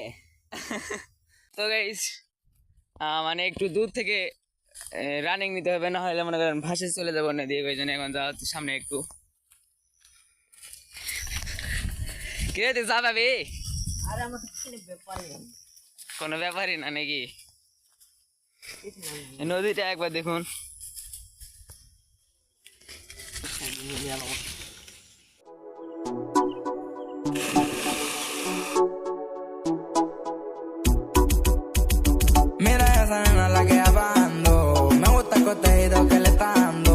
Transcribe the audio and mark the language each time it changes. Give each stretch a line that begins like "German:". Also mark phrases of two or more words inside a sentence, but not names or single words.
Bangla: তো গাইস, মানে একটু দূর থেকে রানিং নিতে হবে, না হলে মনে করেন ভাসে চলে যাবো নদী। ওই জন্য এখন যাওয়া হচ্ছে সামনে একটু। কে তুই যা পাবি? আর আমার তো কিছু ব্যাপার নেই। কোনো ব্যাপারই না নাকি? এই নদীটা একবার দেখুন।
Spanish: Mira esa nena la que ando. Me gusta el coteído que le está dando.